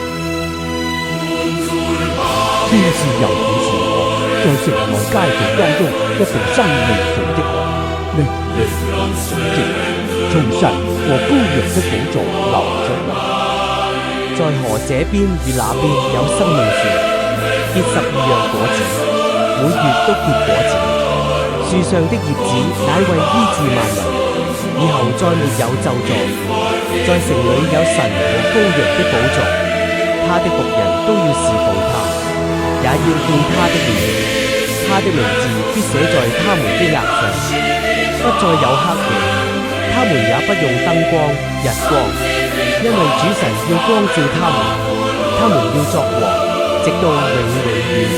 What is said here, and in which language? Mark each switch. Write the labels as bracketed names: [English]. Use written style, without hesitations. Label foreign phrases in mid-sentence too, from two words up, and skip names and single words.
[Chinese] 天使又顯示我在城內街道當中一條生命水的河，命令水晶從神和羔羊的寶座流出來。在河這邊與那邊有生命樹，結12樣果子，每月都結果子。樹上的葉子乃為醫治萬民，以後再沒有咒詛。在城裏有神和羔羊的寶座，他的僕人都要侍奉他，也要見他的面。他的名字必寫在他們的額上，不再有黑夜，他們也不用燈光、日光，因為主神要光照他們，他們要作王，直到永永遠遠。